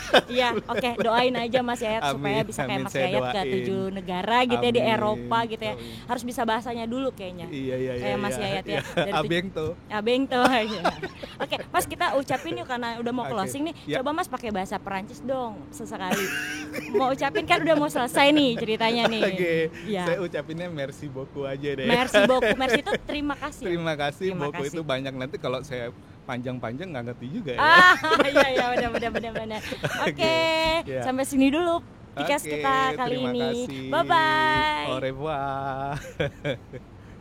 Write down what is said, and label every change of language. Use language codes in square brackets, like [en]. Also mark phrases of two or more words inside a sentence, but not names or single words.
[id] Iya, oke, doain aja Mas Yayat supaya bisa kayak Mas Yayat ke 7 negara gitu ya di Eropa gitu ya. Harus bisa bahasanya dulu kayaknya. Iya. Kayak Mas Yayat ya. Abeng tuh. Oke, Mas kita ucapin yuk karena udah mau closing nih. Coba Mas pakai bahasa Perancis dong sesekali. Mau ucapin kan udah mau selesai nih ceritanya nih. Oke. Saya ucapinnya [fr] merci beaucoup [id] aja deh. [fr] Merci beaucoup. [id] Merci itu terima kasih. Terima kasih. Beaucoup itu banyak, nanti kalau saya panjang-panjang nggak ngerti juga ya. Iya benar. Oke, sampai sini dulu podcast kita kali ini. Kasih. [en] Bye bye. [fr] Au revoir.